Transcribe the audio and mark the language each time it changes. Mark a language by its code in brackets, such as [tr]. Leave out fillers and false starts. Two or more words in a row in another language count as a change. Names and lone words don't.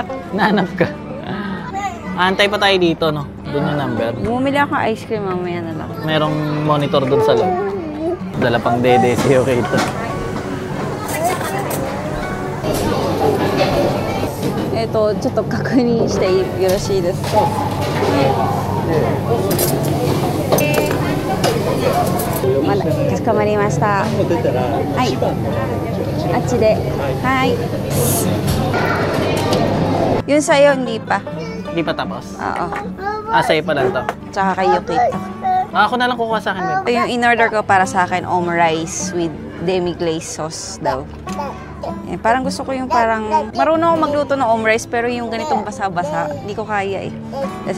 [tl] Nahanap ka. Antay pa tayo dito, no? Doon yung number. Bumili ako ng ice cream mamaya na lang. Merong monitor doon sa loob. Dala pang dede si Yukito. Ito, [ja] ちょっと確認してよろしいですか? Kaしこまりました。はい。あっちで。 [tl] はい。Yun sa'yo, hindi pa. Hindi pa tapos. Oo. Sa'yo pa lang to. Tsaka kay Yukito. Ako na lang kukuha sa akin, babe. Ito yung in-order ko para sa akin, [en] omurice with demi-glaze sauce [tl] daw. Parang gusto ko yung parang, marunong ako magluto ng omurice pero yung ganitong basa-basa, hindi ko kaya eh.